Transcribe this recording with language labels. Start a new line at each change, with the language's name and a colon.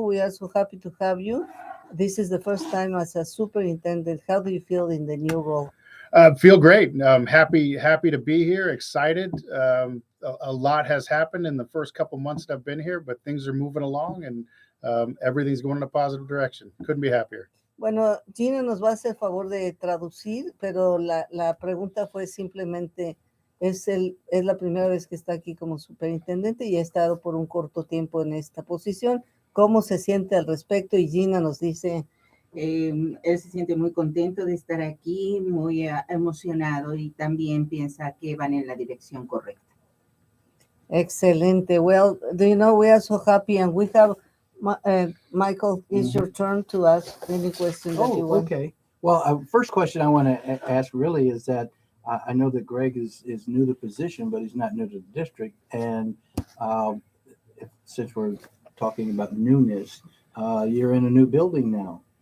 English: We are so happy to have you. This is the first time as a superintendent. How do you feel in the new role? Feel great. Happy to be here. Excited. A lot has happened in the first couple months that I've been here, but things are moving along and everything's going in a positive direction. Couldn't be happier.
Spanish: Bueno, Gina nos va a hacer favor de traducir, pero la pregunta fue simplemente, es la primera vez que está aquí como superintendente y ha estado por un corto tiempo en esta posición. ¿Cómo se siente al respecto? Y Gina nos dice... él se siente muy contento de estar aquí, muy emocionado y también piensa que van en la dirección correcta. Excelente.
English: Well, do you know, we are so happy and we have, Michael, it's your turn to ask any question that you want. Okay. Well, first question I want to ask really is that I know that Greg is new to the position, but he's not new to the district. And since we're talking about newness, you're in a new building now.